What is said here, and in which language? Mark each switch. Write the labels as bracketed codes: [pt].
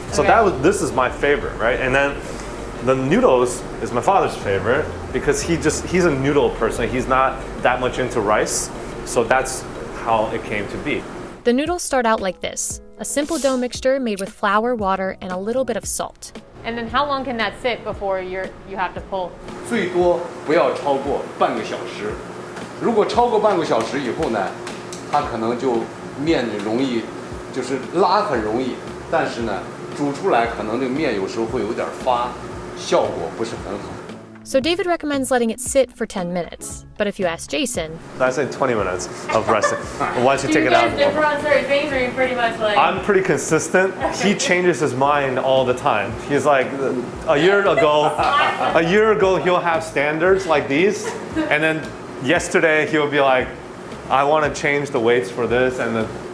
[en] So this is my favorite, right? And then the noodles is my father's favorite because he's a noodle person. He's not that much into rice. So that's how it came to be. The noodles start out like this, a simple dough mixture made with flour, water, and a little bit of salt. And then how long can that sit before you have to pull? [zh] 最多不要超过半个小时。如果超过半个小时以后呢，它可能就面容易，就是拉很容易，但是呢，煮出来可能这个面有时候会有点发，效果不是很好。 [en] So David recommends letting it sit for 10 minutes. But if you ask Jason, I say 20 minutes of resting. Once you take it out. Do you guys differ on certain things, or are you pretty much like... I'm pretty consistent. He changes his mind all the time. He's like, a year ago he'll have standards like these, and then yesterday he'll be like, I want to change the weights for this, and then...